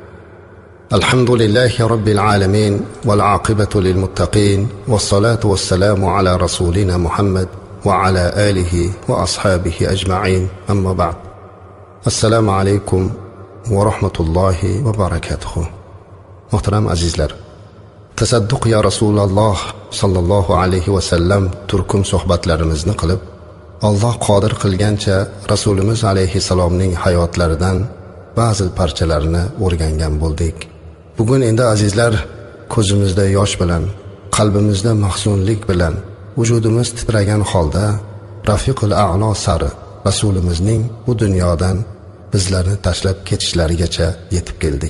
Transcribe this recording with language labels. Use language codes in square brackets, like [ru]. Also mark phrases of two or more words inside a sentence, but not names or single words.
[ar] الحمد لله رب العالمين والعاقبة للمتقين والصلاة والسلام على رسولنا محمد وعلى آله وأصحابه أجمعين. أما بعد. السلام عليكم ورحمة الله وبركاته. [uz] Muhtaram azizlar, tasadduq ya Rasululloh [ar] صلى الله عليه وسلم [uz] turkum suhbatlarimizni qilib, Alloh qodir qilgancha Rasulimiz alayhissalomning hayotlaridan ba'zi parchalarini o'rgangan bo'ldik. Bugun endi azizlar, ko'zimizda yosh bilan, qalbimizda mahzunlik bilan, vujudimiz titragan holda Rafiqul A'lo sari Rasulimizning bu dunyodan bizlarni tashlab ketishlarigacha yetib keldik.